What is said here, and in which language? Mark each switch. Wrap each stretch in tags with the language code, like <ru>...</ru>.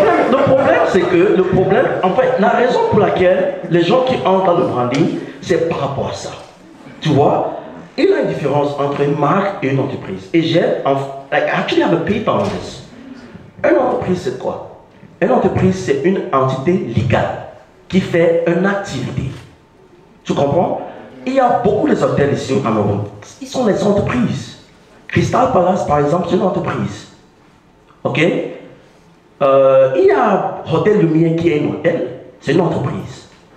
<fr>Le problème, c'est que en fait, la raison pour laquelle les gens qui entrent dans le branding, c'est par rapport à ça. Tu vois, il y a une différence entre une marque et une entreprise.</fr> <en>Et actually have a paper on this.</en> <fr>Une entreprise, c'est quoi? Une entreprise, c'est une entité légale qui fait une activité. Tu comprends? Il y a beaucoup d'hôtels ici au Cameroun. Ils sont des entreprises. Crystal Palace, par exemple, c'est une entreprise. Ok? Il y a Hôtel Lumière qui est un hôtel. C'est une entreprise.</fr>